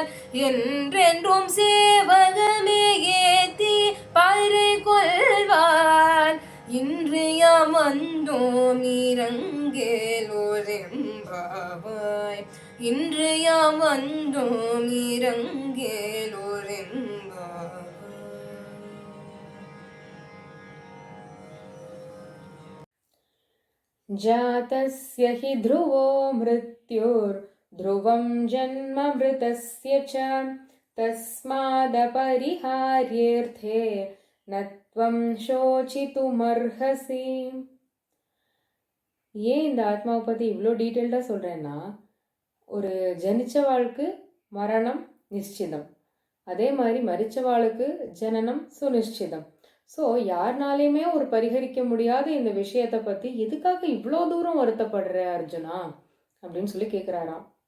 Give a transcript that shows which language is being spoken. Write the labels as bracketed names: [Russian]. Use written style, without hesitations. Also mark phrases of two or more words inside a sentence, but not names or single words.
[Tamil] என்றென்றும் சேவகமே ஏத்தி பறை கொள்வார். இன்று யாம் வந்தோம் இரங்கேலோரெம்பாவாய். இன்று யாம் வந்தோம் இரங்கேலோரெம்பாவாய். [Sanskrit] जातस्य हि ध्रुवो मृत्युर्ध्रुवं जन्म मृतस्य च तस्मादपरिहार्येऽर्थे न त्वं शोचितुमर्हसि. [Tamil] ஏன் இந்த ஆத்மாவை பற்றி இவ்வளோ டீட்டெயில்டாக சொல்கிறேன்னா, ஒரு ஜனிச்சவாளுக்கு மரணம் நிச்சிதம், அதே மாதிரி மரிச்சவாளுக்கு ஜனனம் சுனிச்சிதம். ஸோ யாருனாலையுமே ஒரு பரிகரிக்க முடியாத இந்த விஷயத்தை பற்றி எதுக்காக இவ்வளோ தூரம் வருத்தப்படுற அர்ஜுனா அப்படின்னு சொல்லி கேட்குறாராம்.